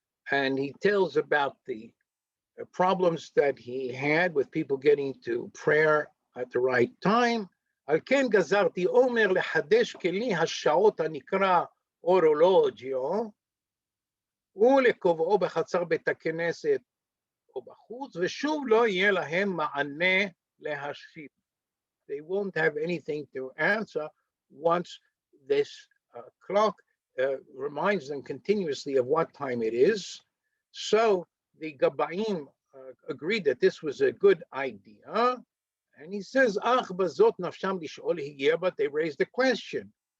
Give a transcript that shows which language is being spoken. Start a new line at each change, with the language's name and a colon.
English: And he tells about the problems that he had with people getting to prayer at the right time.
Hebrew: על כן גזרתי אומר לחדש כלי השעות הנקרא אורולוג'יו, ולקובעו בחצר בית הכנסת או בחוץ, ושוב לא יהיה להם מענה להשיב.
English: They won't have anything to answer once this clock reminds them continuously of what time it is. So the Gabaim agreed that this was a good idea. And he says,
Hebrew: Ach bazot nafsham lish'ol higia,
English: but they raised the question.